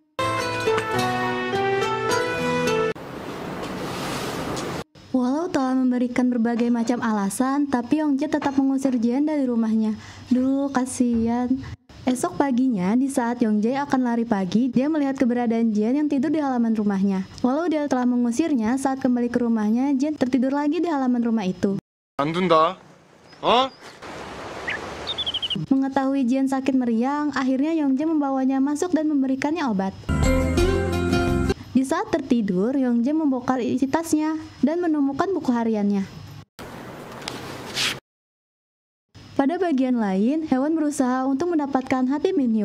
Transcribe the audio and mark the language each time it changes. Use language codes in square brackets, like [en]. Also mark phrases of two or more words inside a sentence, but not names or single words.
[id] Walau telah memberikan berbagai macam alasan, tapi Youngjae tetap mengusir Jian dari rumahnya. Duh, kasihan. Esok paginya, di saat Youngjae akan lari pagi, dia melihat keberadaan Jian yang tidur di halaman rumahnya. Walau dia telah mengusirnya, saat kembali ke rumahnya, Jian tertidur lagi di halaman rumah itu. [ko] 안 둔다. 어? [id] Mengetahui Jian sakit meriang, akhirnya Youngjae membawanya masuk dan memberikannya obat. Di saat tertidur, Youngjae membongkar isi tasnya dan menemukan buku hariannya. Pada bagian lain, Haewon berusaha untuk mendapatkan hati Min-hyuk.